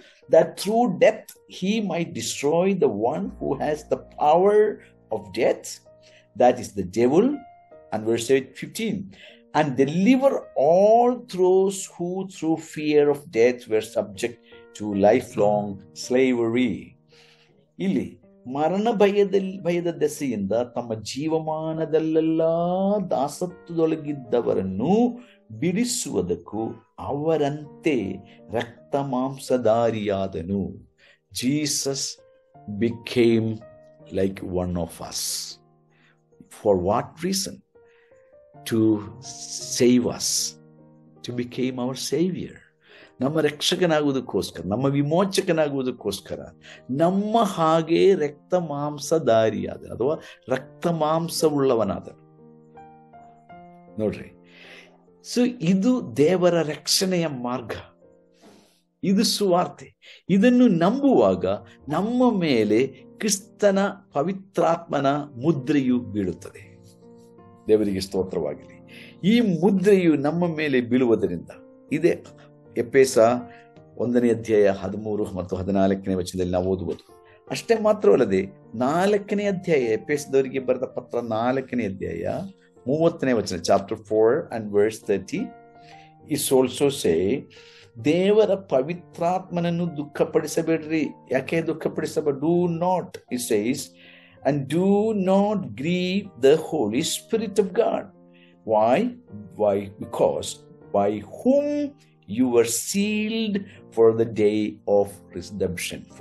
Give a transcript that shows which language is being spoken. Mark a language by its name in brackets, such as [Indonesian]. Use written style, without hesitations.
[English] that through death he might destroy the one who has the power of death, that is the devil, and verse 15, and deliver all those who through fear of death were subject to lifelong slavery. [Kannada] ಇಲ್ಲಿ ಮರಣ ಭಯದ ದೆಸೆಯಿಂದ ತಮ್ಮ ಜೀವಮಾನದಲ್ಲೆಲ್ಲ ದಾಸತ್ವದೊಳಗಿದ್ದವರನ್ನು ಬಿಡಿಸುವುದಕ್ಕೂ ಅವರಂತೆ ರಕ್ತ ಮಾಂಸಧಾರಿಯಾದನು. [English] Jesus became like one of us. For what reason? To save us, to become our savior. [Kannada] ನಮ್ಮ ರಕ್ಷಕನಾಗುವುದಕ್ಕೋಸ್ಕರ, ನಮ್ಮ ವಿಮೋಚಕನಾಗುವುದಕ್ಕೋಸ್ಕರ ನಮ್ಮ ಹಾಗೆ ರಕ್ತ ಮಾಂಸಧಾರಿಯಾದ ಅಥವಾ ರಕ್ತ ಮಾಂಸವುಳ್ಳವನಾದ. ನೋಡ್ರಿ, ಸೊ ಇದು ದೇವರ ರಕ್ಷಣೆಯ ಮಾರ್ಗ, ಇದು ಸುವಾರ್ತೆ. ಇದನ್ನು ನಂಬುವಾಗ ನಮ್ಮ ಮೇಲೆ ಕ್ರಿಸ್ತನ ಪವಿತ್ರಾತ್ಮನ ಮುದ್ರೆಯು ಬೀಳುತ್ತದೆ. ದೇವರಿಗೆ ಸ್ತೋತ್ರವಾಗಲಿ. ಈ ಮುದ್ರೆಯು ನಮ್ಮ ಮೇಲೆ ಬೀಳುವುದರಿಂದ, ಇದೇ ಎಫೆಸ 1ನೇ ಅಧ್ಯಾಯ 13 ಮತ್ತು 14ನೇ ವಚನದಲ್ಲಿ ನಾವು ಓದುವುದು. ಅಷ್ಟೇ ಮಾತ್ರವಲ್ಲದೆ 4ನೇ ಅಧ್ಯಾಯ, ಎಫೆಸದವರಿಗೆ ಬರೆದ ಪತ್ರ 4ನೇ ಅಧ್ಯಾಯ 30ನೇ ವಚನ, [English] chapter 4 and verse 30 is also say, [Kannada] ದೇವರ ಪವಿತ್ರಾತ್ಮನನ್ನು ದುಃಖಪಡಿಸಬೇಡ್ರಿ. ಯಾಕೆ ದುಃಖಪಡಿಸಬೇಡ? [English] do not, it says, and do not grieve the Holy Spirit of God. Why? Because by whom you were sealed for the day of redemption.